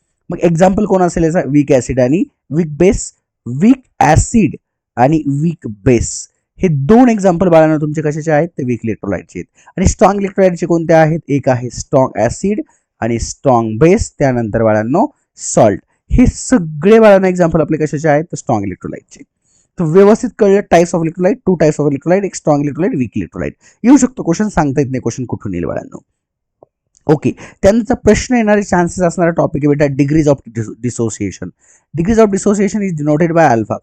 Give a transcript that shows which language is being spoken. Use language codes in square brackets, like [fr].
[mr] मग एक्झाम्पल कोण असेल याचा, वीक ऍसिड आणि वीक बेस, वीक ऍसिड आणि वीक बेस, हे दोन एक्झाम्पल बाळांनो तुमचे कशाचे आहेत, ते वीक इलेक्ट्रोलाइटचे आहेत। आणि स्ट्रॉंग इलेक्ट्रोलाइटचे कोणते आहेत, एक आहे स्ट्रॉंग ऍसिड आणि स्ट्रॉंग बेस, त्यानंतर बाळांनो सॉल्ट। हे सगळे बाळांनो एक्झाम्पल आपले कशाचे आहेत, तर स्ट्रॉंग इलेक्ट्रोलाइटचे। तर व्यवस्थित कळलं types of electrolyte, 2 types of electrolyte, एक स्ट्रॉंग इलेक्ट्रोलाइट, वीक इलेक्ट्रोलाइट। येऊ शकतो क्वेश्चन, सांगता येत नाही क्वेश्चन कुठून येईल बाळांनो। ओके, त्यानंतर प्रश्न येणारे चान्सेस असणारा टॉपिक आहे बेटा degrees of dissociation. [en] Degrees of dissociation is denoted by alpha.